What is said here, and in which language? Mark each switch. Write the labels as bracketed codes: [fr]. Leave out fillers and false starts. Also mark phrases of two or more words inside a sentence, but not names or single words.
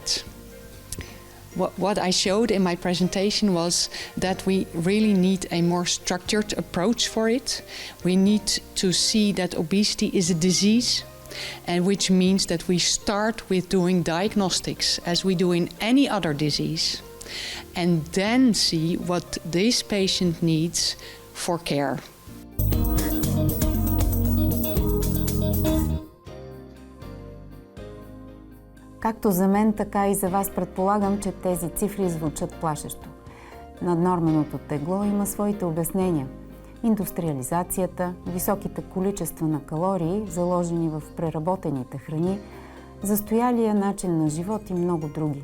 [en] What I showed in my presentation was that we really need a more structured approach for it. We need to see that obesity is a disease, and which means that we start with doing diagnostics as we do in any other disease, and then see what this patient needs for care. [bg] Както за мен, така и за вас предполагам, че тези цифри звучат плашещо. Наднорменото тегло има своите обяснения. Индустриализацията, високите количества на калории, заложени в преработените храни, застоялия начин на живот и много други.